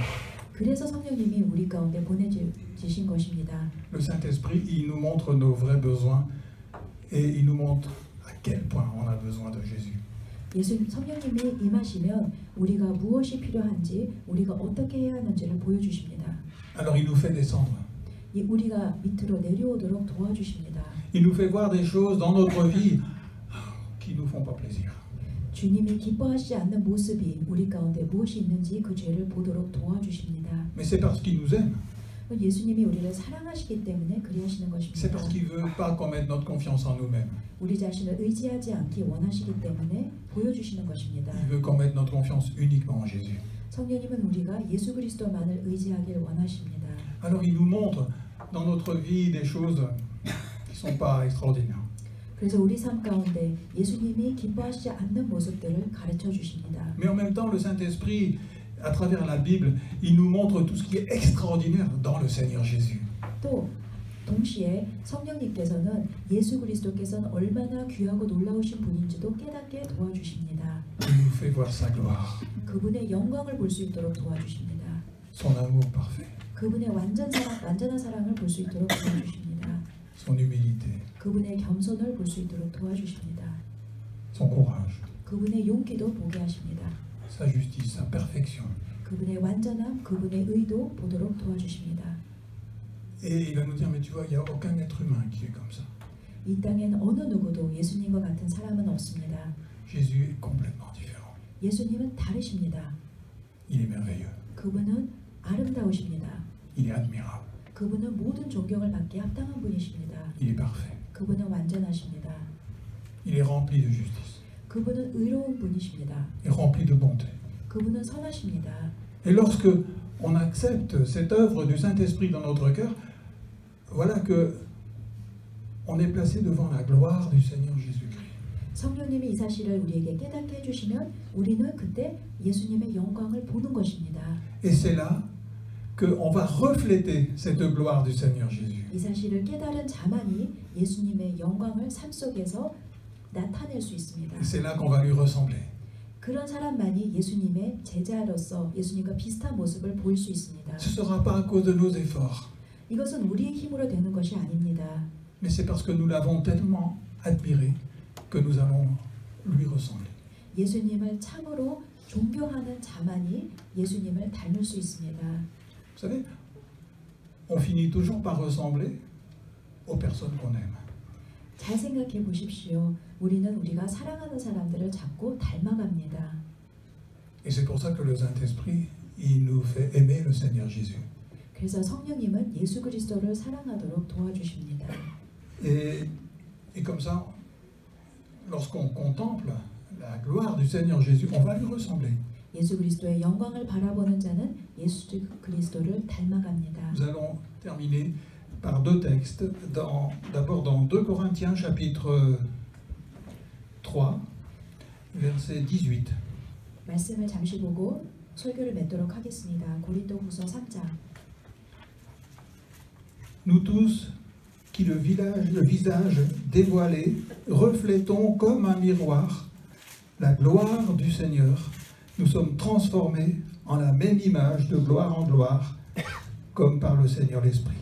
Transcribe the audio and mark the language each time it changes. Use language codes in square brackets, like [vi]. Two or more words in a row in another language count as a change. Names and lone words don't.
[ko] 그래서 성령님이 우리 가운데 보내주신 것입니다. [fr] Le Saint-Esprit, il nous montre nos vrais besoins et il nous montre à quel point on a besoin de Jésus. [ko] 성령님이 임하시면 우리가 무엇이 필요한지 우리가 어떻게 해야 하는지를 보여주십니다. [fr] Alors il nous fait descendre. [ko] 우리가 밑으로 내려오도록 도와주십니다. [fr] Il nous fait voir des choses dans notre vie qui nous font pas plaisir. [ko] 주님이 기뻐하시지 않는 모습이 우리 가운데 무엇이 있는지 그 죄를 보도록 도와주십니다. [fr] Mais c'est parce qu'il nous aime. [ko] 예수님이 우리를 사랑하시기 때문에 그리하시는 [fr] C'est [ko] 것입니다. [fr] parce qu'il veut pas qu'on mette notre confiance en nous-mêmes. [ko] 우리 자신을 의지하지 않기 원하시기 때문에 보여주시는 것입니다. [fr] Il veut qu'on mette notre confiance uniquement en Jésus. [ko] 성령님은 우리가 예수 그리스도만을 의지하길 원하십니다. [fr] Alors il nous montre dans notre vie des choses qui sont pas extraordinaires. [ko] 그래서 우리 삶 가운데 예수님이 기뻐하시지 않는 모습들을 가르쳐 주십니다. [fr] Mais en même temps, le Saint-Esprit, à travers la Bible, il nous montre tout ce qui est extraordinaire dans le Seigneur Jésus. [ko] 또 동시에 성령님께서는 예수 그리스도께서는 얼마나 귀하고 놀라우신 분인지도 깨닫게 도와주십니다. [fr] Il nous fait voir sa gloire, [ko] 그분의 영광을 볼 수 있도록 도와주십니다. [fr] son amour parfait, [ko] 그분의 완전한 사랑을 볼 수 있도록 도와주십니다. [fr] son humilité, [ko] 그분의 겸손을 볼 수 있도록 도와주십니다. [fr] son courage, [ko] 그분의 용기도 보게 하십니다. [fr] sa justice, sa perfection. [ko] 그분의 완전함, 그분의 의도 보도록 도와주십니다. [fr] Et il va nous dire, mais tu vois, il n'y a aucun être humain qui est comme ça. [ko] 이 땅엔 어느 누구도 예수님과 같은 사람은 없습니다. [fr] Jésus est complètement différent. [ko] 예수님은 다르십니다. [fr] Il est merveilleux, [ko] 그분은 아름다우십니다. [fr] il est admirable, [ko] 그분은 모든 존경을 받기에 합당한 분이십니다. [fr] il est parfait, [ko] 그분은 완전하십니다. [fr] il est rempli de justice, [ko] 그분은 의로운 분이십니다. [fr] et rempli de bonté. [ko] 그분은 선하십니다. [fr] Et lorsque on accepte cette œuvre du Saint-Esprit dans notre cœur, voilà que on est placé devant la gloire du Seigneur Jésus-Christ. [ko] 성령님이 이 사실을 우리에게 깨닫게 해주시면 우리는 그때 예수님의 영광을 보는 것입니다. [fr] Et c'est là qu'on va refléter cette gloire du Seigneur Jésus. [ko] 이 사실을 깨달은 자만이 예수님의 영광을 삶 속에서 나타낼 수 있습니다. [fr] Et c'est là qu'on va lui ressembler. [ko] 그런 사람만이 예수님의 제자로서 예수님과 비슷한 모습을 보일 수 있습니다. [fr] Ce ne sera pas à cause de nos efforts, [ko] 이것은 우리의 힘으로 되는 것이 아닙니다. [fr] mais c'est parce que nous l'avons tellement admiré que nous allons lui ressembler. [ko] 예수님을 참으로 존경하는 자만이 예수님을 닮을 수 있습니다. [fr] Vous savez, on finit toujours par ressembler aux personnes qu'on aime. [ko] 잘 생각해 보십시오. 우리는 우리가 사랑하는 사람들을 자꾸 닮아갑니다. [fr] Et c'est pour ça que le Saint-Esprit, il nous fait aimer le Seigneur Jésus. [ko] 그래서 성령님은 예수 그리스도를 사랑하도록 도와주십니다. [fr] Et comme ça, lorsqu'on contemple la gloire du Seigneur Jésus, on va lui ressembler. [ko] 예수 그리스도의 영광을 바라보는 자는 예수 그리스도를 닮아갑니다. [fr] Nous allons terminer par deux textes. D'abord dans 2 Corinthiens chapitre 3, verset 18. [ko] 말씀을 잠시 보고 설교를 맺도록 하겠습니다. 고린도후서 3장. [fr] Nous tous, qui le visage dévoilé, reflétons comme un miroir la gloire du Seigneur, nous sommes transformés en la même image de gloire en gloire, comme par le Seigneur l'Esprit.